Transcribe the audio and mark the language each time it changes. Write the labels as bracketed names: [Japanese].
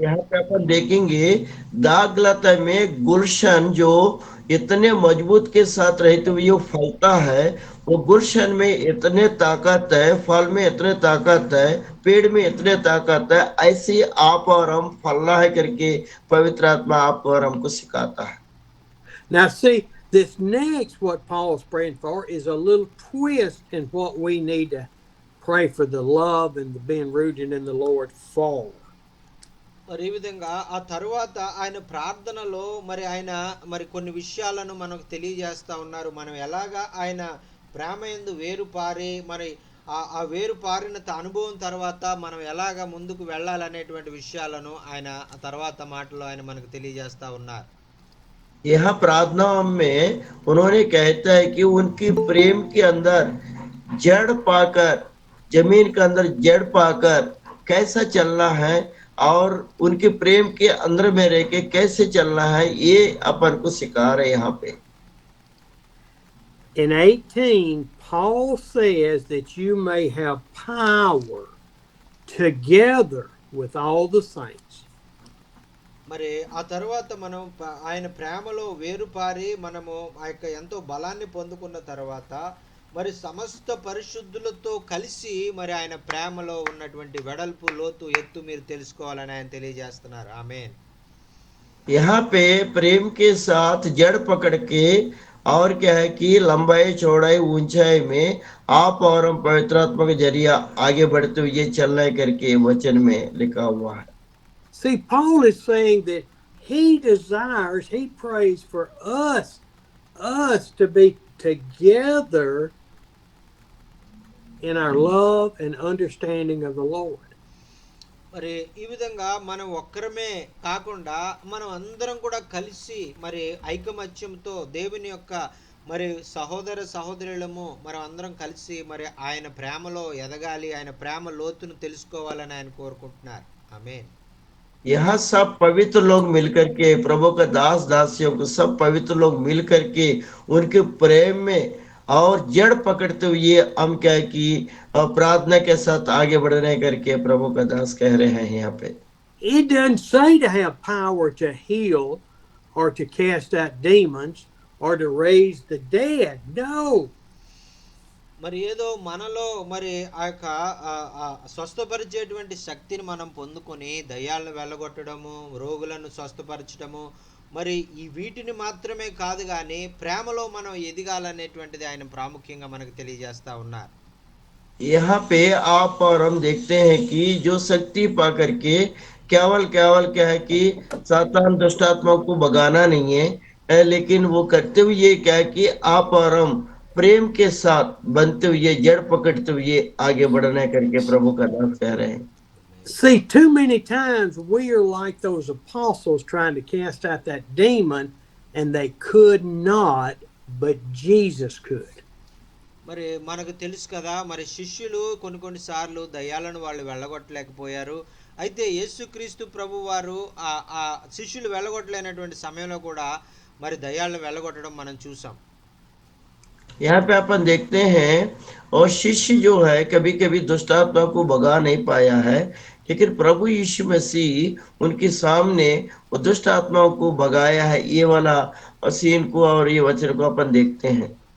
[Hindi] यहाँ पे अपन देखेंगे दागलता में गुलशन जो इतने मजबूत के साथ रहते हुए वो फलता है, वो गुलशन में इतने ताकत है, फल में इतने ताकत है, पेड़ में इतने ताकत है, ऐसे आप और हम फलना है करके पवित्र आत्मा आप और हमको सिखाता है. [English] Now see, this next what Paul's praying for is a little twist in what we need to pray for the love and the being rooted in the Lord for. [Telugu] మరి ఈ విధంగా ఆ తరువాత ఆయన ప్రార్థనలో మరి ఆయన మరి కొన్ని విషయాలను మనకు తెలియజేస్తా ఉన్నారు. మనం ఎలాగా ఆయన ప్రేమయందు వేరు పారి మరి ఆ వేరు పారిన అనుభవం తర్వాత మనం ఎలాగా ముందుకు వెళ్ళాలనేటువంటి విషయాలను ఆయన ఆ తర్వాత మాటలో ఆయన మనకు తెలియజేస్తా ఉన్నారు. [Hindi] यहाँ प्रार्थना में उन्होंने कहता है कि उनकी प्रेम के अंदर जड़ पाकर, जमीन के अंदर जड़ पाकर कैसा चलना है और उनके प्रेम के अंदर में रह के कैसे चलना है, ये अपन को सिखा रहे यहाँ पे. [English] In 18, Paul says that you may have power together with all the saints. [Telugu] మరి ఆ తర్వాత మనం ఆయన ప్రేమలో వేరుపారి మనము ఆ యొక్క ఎంతో బలాన్ని పొందుకున్న తర్వాత మరి సమస్త పరిశుద్ధులతో కలిసి మరి ఆయన ప్రేమలో ఉన్నటువంటి వెడల్పు, లోతు, ఎత్తు మీరు తెలుసుకోవాలని ఆయన తెలియజేస్తున్నారు. ఆమేన్. [Hindi] यहाँ पे प्रेम के साथ जड़ पकड़ के और क्या है कि लंबाई, चौड़ाई, ऊंचाई में आप और हम पवित्र आत्मा के जरिया आगे बढ़ते हुए चलना करके वचन में लिखा हुआ है. [English] See, Paul is saying that he desires, he prays for us to be together in our love and understanding of the Lord. [Telugu] మరి ఈ విధంగా మనం ఒక్కరమే కాకుండా మనం అందరం కూడా కలిసి మరి ఐకమత్యంతో దేవుని యొక్క మరి సహోదరులము మనం అందరం కలిసి మరి ఆయన ప్రేమలో ఎదగాలి, ఆయన ప్రేమ లోతును తెలుసుకోవాలని ఆయన కోరుకుంటున్నారు. ఆమేన్. [Hindi] यहाँ सब पवित्र लोग मिलकर के, प्रभु का दास दासियों को सब पवित्र लोग मिलकर के उनके प्रेम में और जड़ पकड़ते हुए हम क्या है कि प्रार्थना के साथ आगे बढ़ने करके प्रभु का दास कह रहे हैं यहाँ पे. [English] It doesn't say to have power to heal or to cast out demons or to raise the dead. No. [Telugu] మరి ఏదో మనలో మరి ఆ యొక్క స్వస్థపరిచేటువంటి శక్తిని మనం పొందుకొని దయ్యాలను వెళ్ళగొట్టడము, రోగులను స్వస్థపరచడము, మరి ఈ వీటిని మాత్రమే కాదు కానీ ప్రేమలో మనం ఎదగాలనేటువంటిది ఆయన ప్రాముఖ్యంగా మనకు తెలియజేస్తా ఉన్నారు. [Hindi] यहाँ पे आप और हम देखते हैं कि जो शक्ति पा करके केवल केवल क्या है कि सातान दुष्ट आत्मा को भगाना नहीं है, लेकिन वो करते हुए क्या है कि आप और हम प्रेम के साथ बनते हुए जड़ पकड़ते हुए आगे बढ़ना करके प्रभु का नाम कह रहे हैं। [English] See, too many times we are like those apostles trying to cast out that demon, and they could not, but Jesus could. [Telugu] మరి మనకు తెలుసు కదా, మరి శిష్యులు కొన్ని సార్లు దయ్యాలను వాళ్ళు వెళ్ళగొట్టలేకపోయారు. అయితే యేసుక్రీస్తు ప్రభు వారు ఆ శిష్యులు వెళ్ళగొట్టలేనటువంటి సమయంలో కూడా మరి దయ్యాలను వెళ్ళగొట్టడం మనం చూసాం. [Hindi] यहाँ पे अपन देखते हैं और शिष्य जो है कभी कभी दुष्ट आत्मा को भगा नहीं पाया है, लेकिन प्रभु यीशु मसीह उनके सामने वो दुष्ट आत्माओं को भगाया है। ये वाला सीन को और ये वचन को अपन देखते हैं।